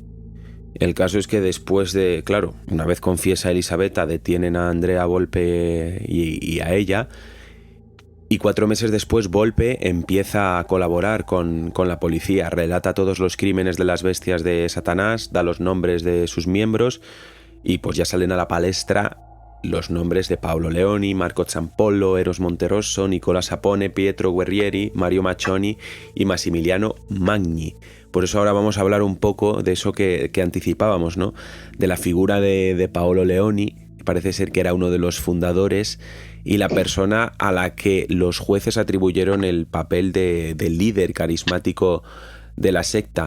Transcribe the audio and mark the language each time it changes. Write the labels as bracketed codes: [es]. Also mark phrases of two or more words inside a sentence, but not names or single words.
[es] El caso es que después de, claro, una vez confiesa Elisabetta, detienen a Andrea Volpe y a ella. Y 4 meses después Volpe empieza a colaborar con la policía, relata todos los crímenes de las bestias de Satanás, da los nombres de sus miembros y pues ya salen a la palestra los nombres de Paolo Leoni, Marco Zampollo, Eros Monterosso, Nicola Sapone, Pietro Guerrieri, Mario Machoni y Massimiliano Magni. Por eso ahora vamos a hablar un poco de eso que anticipábamos, ¿no? De la figura de Paolo Leoni. Parece ser que era uno de los fundadores y la persona a la que los jueces atribuyeron el papel de líder carismático de la secta.